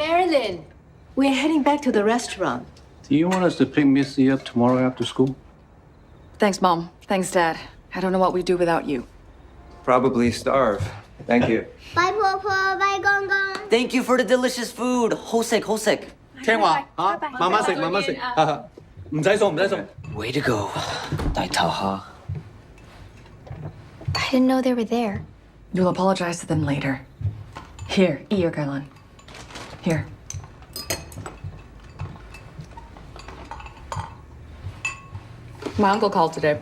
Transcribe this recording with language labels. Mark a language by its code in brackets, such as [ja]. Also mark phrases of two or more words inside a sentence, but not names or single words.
[en] Maryellen, we're heading back to the restaurant. Do you want us to pick Missy up tomorrow after school? Thanks, Mom. Thanks, Dad. I don't know what we'd do without you. Probably starve. Thank you. Bye, Popo. Bye, Gong Gong. Thank you for the delicious food. [yue] 好食，好食. 聽話嚇，慢慢食，慢慢食，唔使送，唔使送。 [en] Way to go， [yue] 大頭蝦。 [en] I didn't know they were there. You'll apologize to them later. Here, eat your gallon. Here. My uncle called today.